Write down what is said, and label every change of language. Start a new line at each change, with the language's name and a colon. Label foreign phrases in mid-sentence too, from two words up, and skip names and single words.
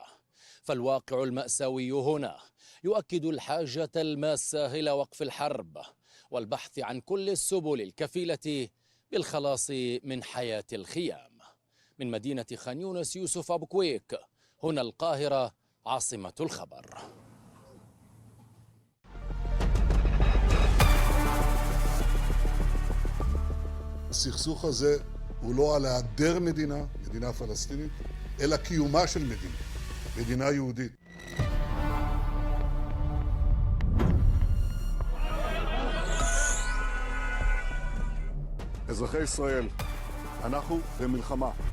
Arabic: فالواقع المأساوي هنا يؤكد الحاجة الماسة إلى وقف الحرب والبحث عن كل السبل الكفيلة بالخلاص من حياة الخيام. من مدينة خان يونس، يوسف أبو كويك، هنا القاهرة عاصمة الخبر.
Hebrew: הסכסוך הזה הוא לא על היעדר מדינה פלסטינית, אלא קיומה של מדינה יהודית. אזרחי ישראל, אנחנו במלחמה.